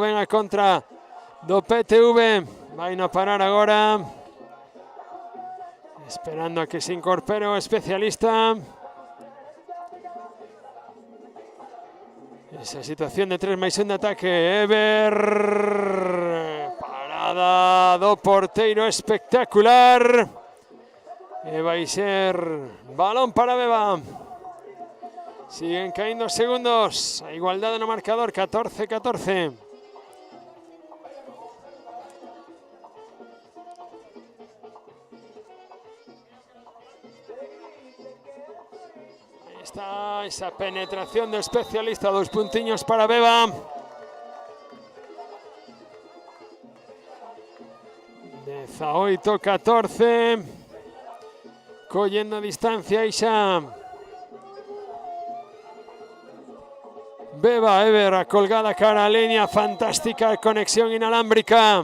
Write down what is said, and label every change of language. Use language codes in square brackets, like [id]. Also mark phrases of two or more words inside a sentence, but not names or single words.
[gl] Ven a contra do PTV. Vai a parar agora. Esperando a que se incorpore o especialista. Esa situación de 3+1 de ataque. Ever. Parada do porteiro espectacular. [es] Va a ser balón para Beba. Siguen cayendo segundos. A igualdad en el marcador, 14-14. Ahí está esa penetración de especialista. [gl] 2 puntiños para Beba. De 18-14. Collendo a distancia Isa. Beba, Ever, a colgada cara a línea, fantástica conexión inalámbrica.